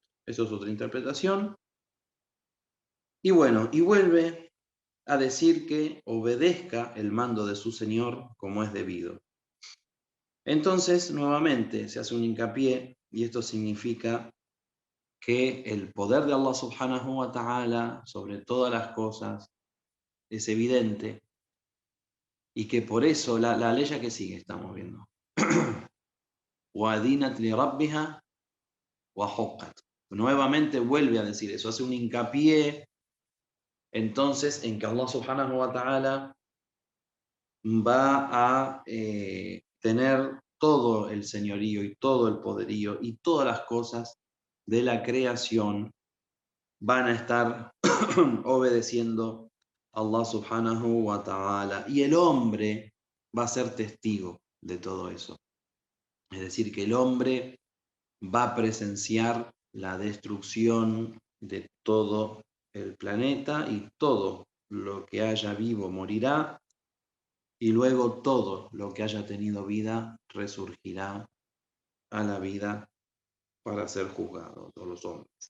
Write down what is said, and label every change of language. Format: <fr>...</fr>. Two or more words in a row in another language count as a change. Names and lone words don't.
<es>Eso es otra interpretación. Y bueno, y vuelve a decir que obedezca el mando de su Señor como es debido. Entonces, nuevamente, se hace un hincapié, y esto significa que el poder de</es> <ar>الله سبحانه وتعالى</ar> <es>sobre todas las cosas es evidente, y que por eso la ley que sigue estamos viendo.</es> <ar>وَأَذِنَتْ لِرَبِّهَا وَحُقَّتْ.</ar> <es>Nuevamente vuelve a decir eso, hace un hincapié entonces en que</es> <ar>الله سبحانه وتعالى</ar> <es>va a tener todo el señorío y todo el poderío y todas las cosas de la creación van a estar obedeciendo a</es> <ar>الله سبحانه وتعالى.</ar> <es>Y el hombre va a ser testigo de todo eso. Es decir, que el hombre va a presenciar la destrucción de todo el planeta y todo lo que haya vivo morirá y luego todo lo que haya tenido vida resurgirá a la vida para ser juzgado, todos los hombres.</es>